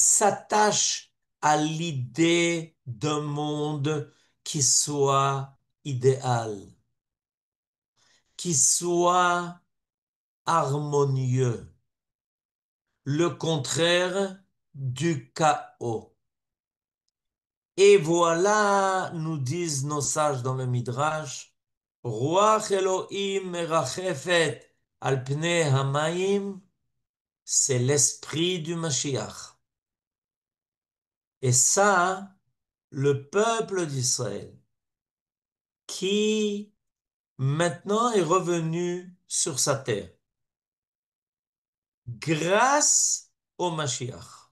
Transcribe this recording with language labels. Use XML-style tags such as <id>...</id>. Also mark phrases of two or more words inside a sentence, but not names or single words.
<fr>s'attachent à l'idée d'un monde qui soit idéal, qui soit harmonieux, le contraire du chaos. Et voilà, nous disent nos sages dans le Midrash,</fr> <he>רוח אלהים מרחפת על פני המים,</he> <fr>c'est l'esprit du Mashiach. Et ça, le peuple d'Israël, qui maintenant est revenu sur sa terre, grâce au Mashiach.</fr>